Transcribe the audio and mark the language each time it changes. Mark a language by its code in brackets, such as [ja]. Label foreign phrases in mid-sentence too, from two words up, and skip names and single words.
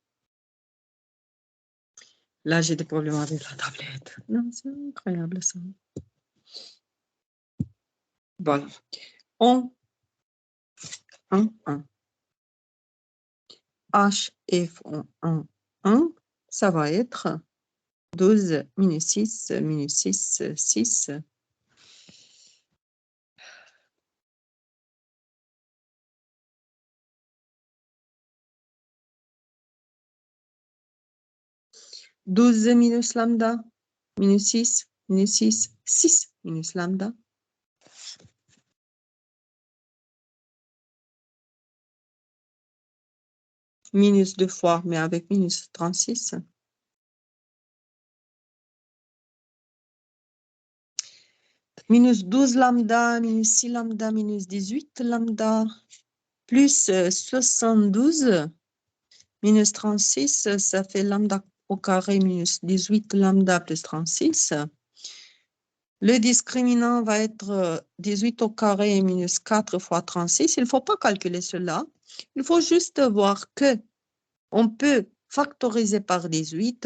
[fr] Là, j'ai des problèmes avec la tablette. Non, c'est incroyable ça. Voilà. 1, 1, 1. HF 1, 1. Ça va être 12 minus 6, minus 6, 6. Douze minus lambda, minus 6, minus 6, 6 minus lambda. Minus 2 fois, mais avec minus 36. Minus 12 lambda, minus 6 lambda, minus 18 lambda, plus 72, minus 36, ça fait lambda au carré minus 18 lambda plus 36. Le discriminant va être 18 au carré minus 4 fois 36. Il ne faut pas calculer cela. Il faut juste voir que on peut factoriser par 18.